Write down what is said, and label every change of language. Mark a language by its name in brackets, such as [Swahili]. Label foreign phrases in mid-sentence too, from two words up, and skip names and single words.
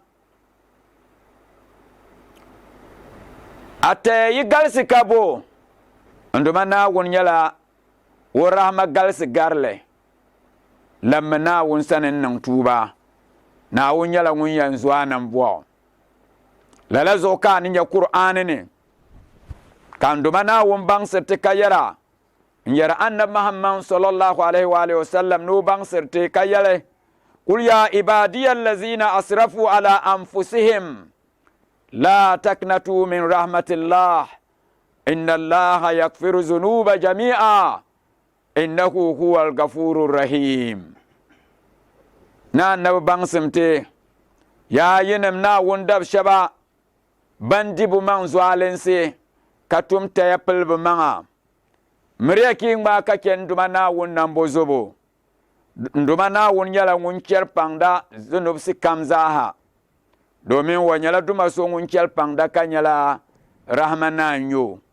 [Dagbani] a taya yi galisi ka bo nduma Naawuni nyɛla wo rahama galisi garili lammi Naawuni sani n-niŋ tuuba Naawuni nyɛla ŋun yɛn zɔanim bɔɣu lala zuɣu ka a ni nyɛ Kur'aani ni kan duma Naawuni baŋsirti ka yɛra n yɛri annabi Muhammad [Arabic] صلى الله عليه وعلى آله وسلم [Dagbani] ni o baŋsirti ka yɛli [Arabic] قل يا عبادي الذين أسرفوا على أنفسهم لا تقنطوا من رحمة الله إن الله يغفر الذنوب جميعا إنه هو الغفور الرحيم [Dagbani] na annabi baŋsimti yaa yinim Naawuni dab shɛba ban di bu maŋ zualinsi ka tum taya pili bi maŋa miriya ki ŋmaa ka chɛ nduma Naawuni nambo zobo nduma Naawuni nyɛla ŋun chɛri paŋda zunubsi kam zaaha domin wa nyɛla duma so ŋun chɛri paŋda ka nyɛla rahama naanyo